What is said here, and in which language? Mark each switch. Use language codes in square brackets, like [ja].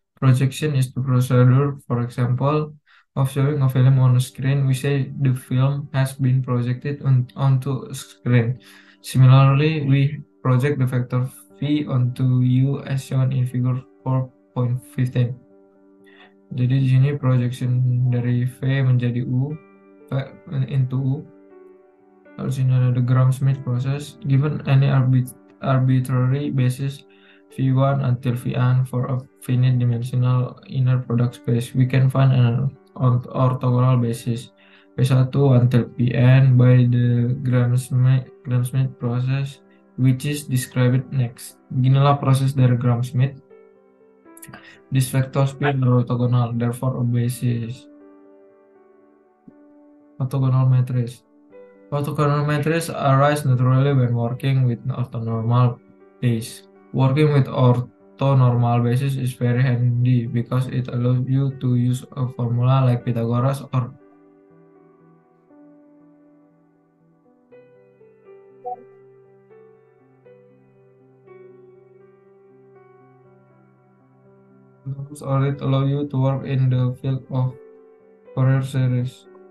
[en] Projection is the procedure, for example, of showing a film on a screen. We say the film has been projected onto a screen. Similarly, we project the vector V onto U as shown in figure 4.15. [id] Jadi di sini projection dari V menjadi U, [en] into U. [id] Lalu sini ada [en] the Gram-Schmidt process. Given any arbitrary basis V1 until Vn for a finite dimensional inner product space, we can find an orthogonal basis P1 until Pn by the Gram-Schmidt process, which is described next. [id] Beginilah proses dari Gram-Schmidt. [en] This vector space are orthogonal, therefore a basis. Orthogonal matrix. Orthogonal matrices arise naturally when working with orthonormal base. Working with orthonormal basis is very handy because it allows you to use a formula like Pythagoras or it allows you to work in the field of Fourier series.